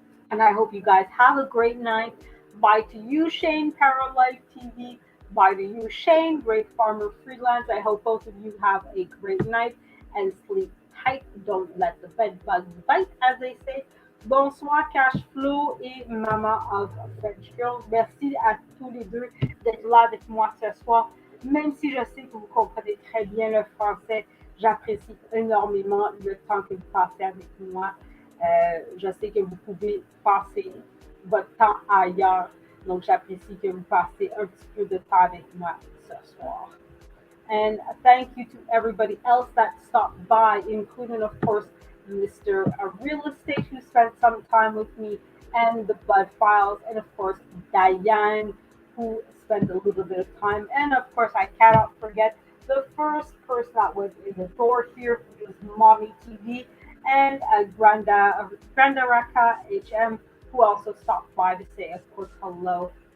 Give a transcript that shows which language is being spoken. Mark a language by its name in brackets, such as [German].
[English] And I hope you guys have a great night. Bye to you, Shane, Paralife TV. Bye to you, Shane, Great Farmer Freelance. I hope both of you have a great night and sleep tight. Don't let the bed bugs bite, as they say. [French] Bonsoir, Cash Flow et Maman of French Girls. Merci à tous les deux d'être là avec moi ce soir. Même si je sais que vous comprenez très bien le français, J'apprécie énormément le temps que vous passez avec moi. Je sais que vous pouvez passer votre temps ailleurs, donc j'apprécie que vous passez un petit peu de temps avec moi ce soir. [English] And thank you to everybody else that stopped by, including, of course, Mr. Real Estate, who spent some time with me, and the Bud Files, and of course, Diane, who spent a little bit of time. And of course, I cannot forget the first person that was in the door here, who was Mommy TV, and Granda Raka HM, who also stopped by to say, of course, hello.